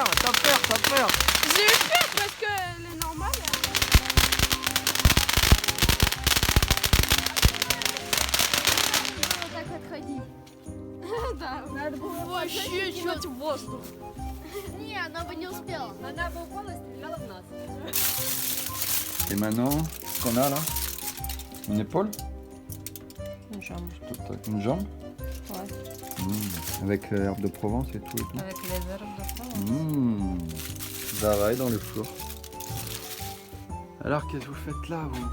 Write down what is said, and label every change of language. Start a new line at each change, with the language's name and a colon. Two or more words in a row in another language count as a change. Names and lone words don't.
French: J'ai eu peur parce qu'elle est normale.
Russian: Так отходи. Да. Надо было Вообще кинуть в воздух. Не, она бы не успела. Она бы упала и стреляла в нас.
French: Et maintenant, ce qu'on a là, une épaule, Une jambe. une jambe, Ouais. avec herbe de Provence et tout. Avec les herbes de France. Давай dans le four. Alors, qu'est-ce que vous faites là, vous?